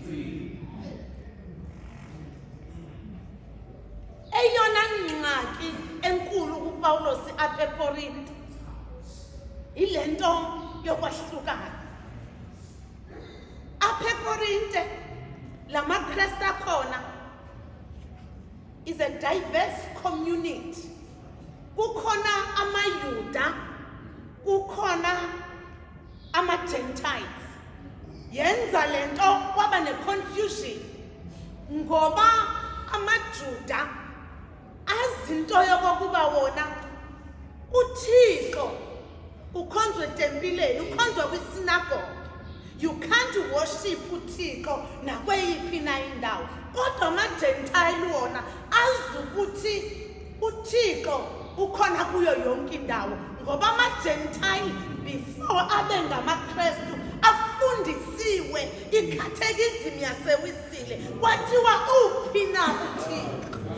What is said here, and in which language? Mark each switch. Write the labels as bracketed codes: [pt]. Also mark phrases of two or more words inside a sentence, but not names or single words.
[xh] Eyona ngxaki enkulu kuPawulos apha eKorinte ilento yokwahlukana. Apha eKorinte lamaKristu akhona [en] is a diverse community. [xh] Kukhona amaYuda, kukhona ama-Gentiles. Yenza lento kwaba ne-confusion ngoba amaJuda azinto yokokuba wona uThixo ukhonzwe etempileni, ukhonzwa kwisinagoge. [en] You can't worship [xh] uThixo nakweyiphi na indawo. Kodwa ama-Gentile wona azi ukuthi uThixo ukhona kuyo yonke indawo ngoba ama-Gentile before abe ngamaKristu afundisiwe ikhathekizim yasewisile kwathiwa uphi na uThixo.